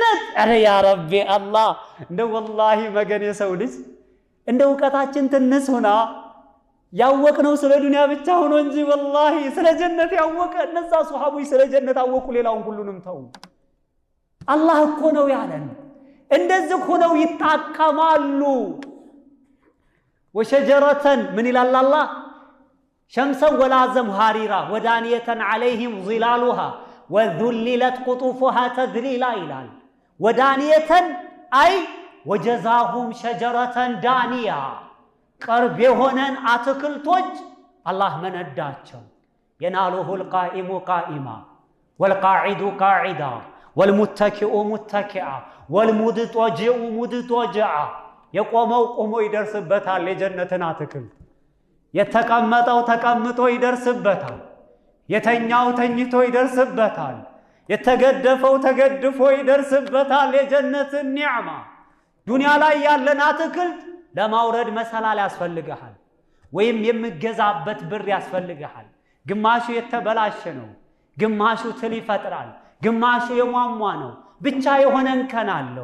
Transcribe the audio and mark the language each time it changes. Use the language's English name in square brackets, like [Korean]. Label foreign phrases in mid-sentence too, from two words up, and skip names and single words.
[Amharic] አረ [Arabic] يا ربي [Amharic] አላህ እንደው ወላሂ መገን የሰው ልጅ እንደው ዕውቀታችን ትንሽ ሆና ያወቅነው ስለ ዱንያ ብቻ ሆኖ እንጂ ወላሂ ስለ ጀነት ያወቀ እነዛ ሱሐቦች ስለ ጀነት አወቁ ሌላውን ሁሉንም ተው አላህ እኮ ነው ያለን እንደዚህ ሆነው ይጣቀማሉ ወሸጀረተን ምን ይላል አላህ [Arabic] شمسا ولا زمهريرا ودانية عليهم ظلالها وذللت قطوفها تذليلا ይላል ወዳንየተን አይ وجزاهم شجرة دانية قرب [Amharic] የሆነን አትክልቶች አላህ መነዳቸው [Arabic] يناله القائم قائما والقاعد قاعدا والمتكئ متكئا والمضطجع مضطجعا [Amharic] የቆመው ቆሞ ይደርስበታል የጀነትን አትክልት የተቀመጠው ተቀምጦ ይደርስበታል የተኛው ተኝቶ ይደርስበታል የተገደፈው ተገድፎ ይደርስበታል የጀነትን ኒዕማ ዱንያ ላይ ያለን አትክልት ለማውረድ መሰላል ያስፈልጋል ወይም የምገዛበት ብር ያስፈልጋል ግማሹ የተበላሸ ነው ግማሹ ትል ይፈጥራል ግማሹ የሟሟ ነው ብቻ የሆነን ከናለው